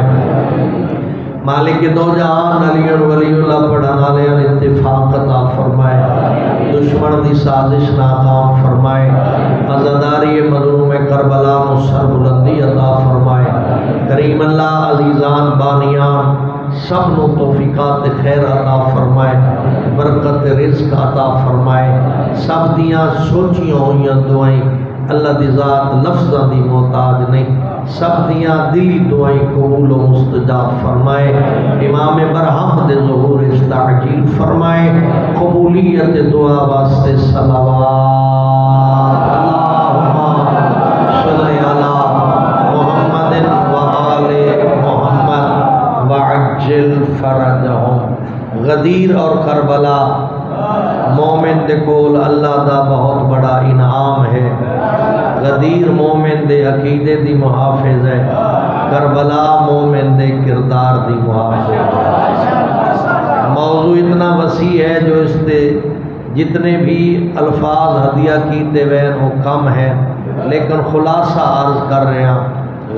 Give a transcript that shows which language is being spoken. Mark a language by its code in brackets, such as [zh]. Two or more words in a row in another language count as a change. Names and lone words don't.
[pa] مالک دو جہان [ar] علی ولی اللہ [pa] پڑھانا لے اتفاق عطا فرمائے، دشمن دی سازش ناکام فرمائے، عزاداری مظلوم کربلا مصر بلندی عطا فرمائے۔ کریم اللہ عزیزان بانیان سب نو توفیقات خیر عطا فرمائے، برکت رزق عطا فرمائے۔ سب دیاں سوچیاں ہوئیاں دعائیں اللہ دی ذات لفظاں دی محتاج نہیں، سب دیاں دلی دعائیں قبول و مستجاب فرمائے۔ امام برہم دے ظہور استعجیل فرمائے، قبولیت دعا واسطے صلوات۔ [ar] اللہم صلی علی محمد وآل محمد وعجل فرجہم۔ [pa] غدیر اور کربلا مومن دے کول اللہ دا بہت بڑا انعام ہے۔ غدیر مومن دے عقیدے دی محافظ ہے، کربلا مومن دے کردار دی محافظ ہے۔ موضوع اتنا وسیع ہے جو اس دے جتنے بھی الفاظ ہدیہ کیتے ہوئے وہ کم ہیں، لیکن خلاصہ عرض کر رہے ہیں۔